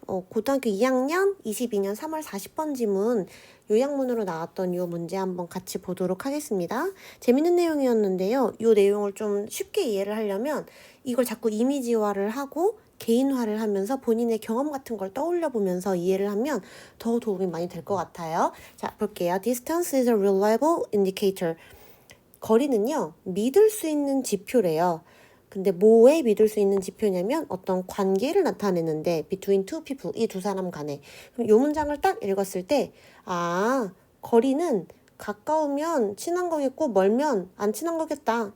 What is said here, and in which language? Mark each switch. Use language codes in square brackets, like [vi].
[ko] 고등학교 2학년 22년 3월 40번 지문 요약문으로 나왔던 이 문제 한번 같이 보도록 하겠습니다. 재밌는 내용이었는데요. 이 내용을 좀 쉽게 이해를 하려면 이걸 자꾸 이미지화를 하고 개인화를 하면서 본인의 경험 같은 걸 떠올려 보면서 이해를 하면 더 도움이 많이 될 것 같아요. 자, 볼게요. [en] Distance is a reliable indicator. [ko] 거리는요, 믿을 수 있는 지표래요. 근데 뭐에 믿을 수 있는 지표냐면 어떤 관계를 나타내는데 [en] between two people, [ko] 이 두 사람 간에. 그럼 이 문장을 딱 읽었을 때 거리는 가까우면 친한 거겠고 멀면 안 친한 거겠다.